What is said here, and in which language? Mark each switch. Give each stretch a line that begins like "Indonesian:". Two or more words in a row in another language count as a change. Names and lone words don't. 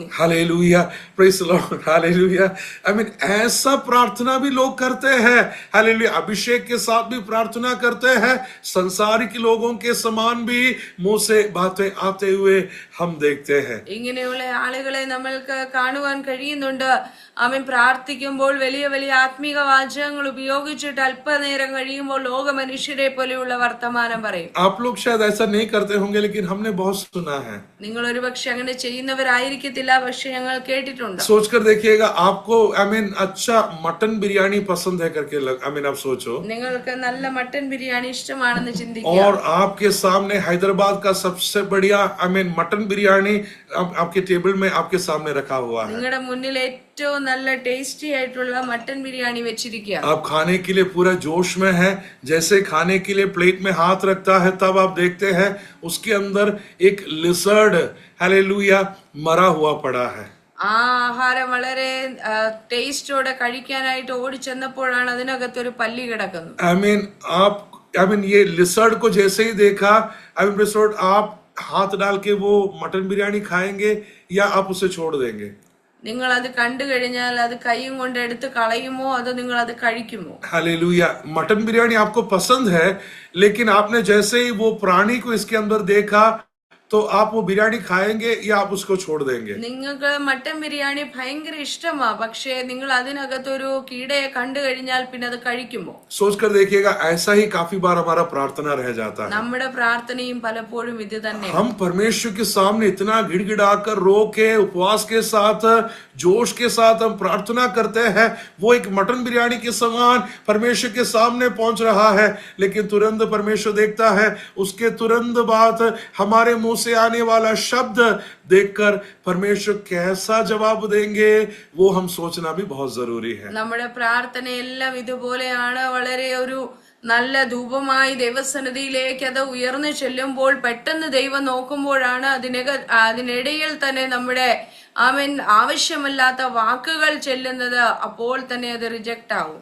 Hindi: हालेलुया
English: praise the Lord
Hindi: हालेलुया।
English: I mean
Hindi: ऐसा प्रार्थना भी लोग करते हैं। हालेलुया अभिषेक के साथ भी प्रार्थना करते हैं, संसारिक लोगों के समान भी मुंह से बातें आते हुए हम देखते हैं।
Malayalam: ഇങ്ങനെയുള്ള ആളുകളെ നമ്മൾക്ക് കാണുവാൻ കഴിയുന്നുണ്ട്. അവൻ പ്രാർത്ഥിക്കുമ്പോൾ വലിയ വലിയ ആത്മീക വാചകങ്ങൾ ഉപയോഗിച്ചിട്ട് അല്പനേരം കഴിയുമ്പോൾ ലോക മനുഷ്യരെ പോലെയുള്ള വർത്തമാനം പറയും.
Hindi: आप लोग शायद ऐसा नहीं करते होंगे, लेकिन हमने बहुत सुना है।
Malayalam: നിങ്ങൾ ഒരുപക്ഷെ അങ്ങനെ ചെയ്യുന്നവരായിരിക്കത്തില്ല, പക്ഷെ ഞങ്ങൾ കേട്ടിട്ടുണ്ട്.
Hindi: सोचकर देखिएगा, आपको अच्छा मटन बिरयानी पसंद है करके आप सोचो,
Malayalam: നിങ്ങൾക്ക് നല്ല മട്ടൻ ബിരിയാണി ഇഷ്ടമാണെന്ന് ചിന്തിക്കുക.
Hindi: और आपके सामने हैदराबाद का सबसे बढ़िया मटन बिरयानी आपके टेबल में आपके सामने रखा हुआ है।
Malayalam: നിങ്ങളുടെ മുന്നിൽ ഏറ്റവും നല്ല ടേസ്റ്റി ആയിട്ടുള്ള മട്ടൻ ബിരിയാണി വെച്ചിരിക്കുക.
Hindi: आप खाने के लिए पूरा जोश में है, जैसे खाने के लिए प्लेट में हाथ रखता है, तब आप देखते हैं उसके अंदर एक लिजर्ड, हालेलुया, मरा हुआ पड़ा है।
Malayalam: ആ ആഹാരം വളരെ ടേസ്റ്റോടെ കഴിക്കാനായിട്ട് ഓടിച്ചെന്നപ്പോഴാണ് അതിനകത്തൊരു പല്ലി കിടക്കുന്നത്.
Hindi: ये लिजर्ड को जैसे ही देखा, आप हाथ डाल के वो मटन बिरयानी खाएंगे या आप उसे छोड़ देंगे?
Malayalam: നിങ്ങൾ അത് കണ്ടു കഴിഞ്ഞാൽ അത് കൈയും കൊണ്ട് എടുത്ത് കളയുമോ അതോ നിങ്ങൾ അത് കഴിക്കുമോ?
Hindi: हालेलुया। मटन बिरयानी आपको पसंद है, लेकिन आपने जैसे ही वो प्राणी को इसके अंदर देखा, तो आप वो बिरयानी खाएंगे या आप उसको छोड़ देंगे?
Malayalam: നിങ്ങൾക്ക് മട്ടൻ ബിരിയാണി ഭയങ്കര ഇഷ്ടമാ, പക്ഷേ നിങ്ങൾ അതിനകത്തൊരു കീടയെ കണ്ടു കഴിഞ്ഞാൽ പിന്നെ അത് കഴിക്കുമോ?
Hindi: सोचकर देखिएगा, ऐसा ही काफी बार हमारा प्रार्थना रह जाता है।
Malayalam: നമ്മുടെ പ്രാർത്ഥനയും പലപ്പോഴും ഇത് തന്നെ.
Hindi: हम परमेश्वर के सामने इतना गिड़गिड़ाकर, रो के, उपवास के साथ, जोश के साथ हम प्रार्थना करते हैं, वो एक मटन बिरयानी के समान परमेश्वर के सामने पहुंच रहा है, लेकिन तुरंत परमेश्वर देखता है, उसके तुरंत बाद हमारे मुंह से आने वाला शब्द देखकर परमेश्वर कैसा जवाब देंगे, वो हम सोचना भी बहुत जरूरी है।
Malayalam: നമ്മുടെ പ്രാർത്ഥനയെല്ലാം ഇതുപോലെയാണ്. വളരെ ഒരു നല്ല ധൂപമായി ദൈവസന്നിധിയിലേക്ക് അത് ഉയർന്നു ചെല്ലുമ്പോൾ പെട്ടെന്ന് ദൈവം നോക്കുമ്പോഴാണ് അതിനിടയിൽ തന്നെ നമ്മുടെ ആവശ്യമല്ലാത്ത വാക്കുകൾ ചെല്ലുന്നത്. അപ്പോൾ തന്നെ അത് റിജക്ട് ആവും.